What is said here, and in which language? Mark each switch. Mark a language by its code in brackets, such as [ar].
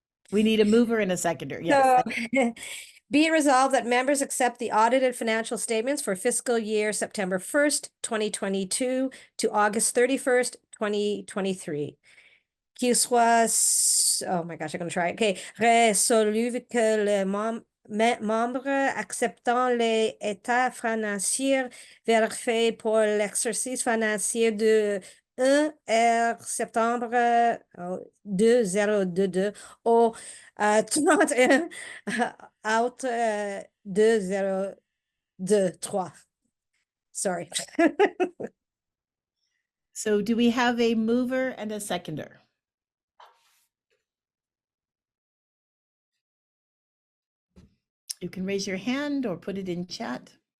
[en] We need a mover and a seconder, yes. So, be it resolved that members accept the audited financial statements for fiscal year September 1st, 2022 to August 31st, 2023. [fr] Qu'il soit, [en] oh my gosh, I'm going to try. Okay. [fr] Résolu que les membres acceptant les états financiers vérifiés pour l'exercice financier de 1 septembre 2022 au 31 août 2023. [en] Sorry. So do we have a mover and a seconder? You can raise your hand or put it in chat.